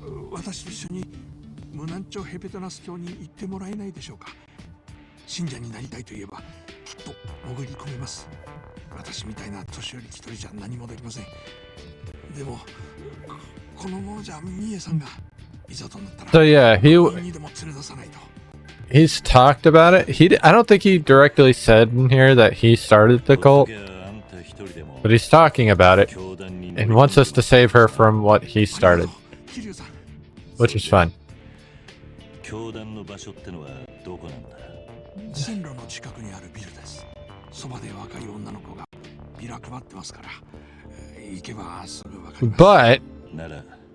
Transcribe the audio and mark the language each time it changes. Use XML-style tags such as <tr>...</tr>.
<ja>私と一緒に無難町ヘペトナス教に行ってもらえないでしょうか。信者になりたいといえばきっと潜り込めます。私みたいな年寄り一人じゃ何もできません。でもこのままじゃミエさんがいざとなったら</ja> <en>So yeah,</en> <ja>にでも連れ出さないと。</ja> <en>he's talked about it. I don't think he directly said in here that he started the cult, but he's talking about it and wants us to save her from what he started, which is fun.</en> <ja>教団の場所ってのはどこなんだ？線路の近くにあるビルです。そばで若い女の子がビラ配ってますから、行けばすぐわかります。</ja>